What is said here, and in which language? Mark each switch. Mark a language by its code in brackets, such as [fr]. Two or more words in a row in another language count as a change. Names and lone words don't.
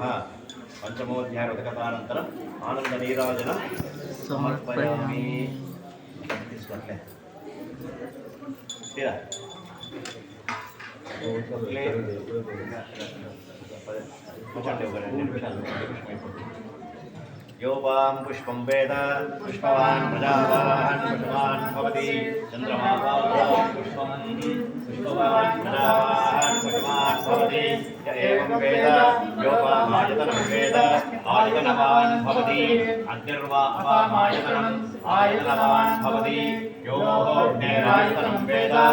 [sa] పంచమోధ్యాయ వ్రతకథానంతరం ఆనంద నీరాజన సమర్పయామి. [te] తీసుకోట్లే కూర్చోండి, ఒక 2 నిమిషాలు అయిపోతుంది. [sa] योपां पुष्पं वेद पुष्पवान् प्रजावान् पुष्पवान् भवति चन्द्रमावान् पुष्पं पुष्पवान् प्रजावान् पुष्पवान् भवति य एवं वेद योपामायतनं वेद आयतनवान् भवति अग्निर्वा अपामायतनम् आयतनवान् भवति योऽग्नेरायतनं वेद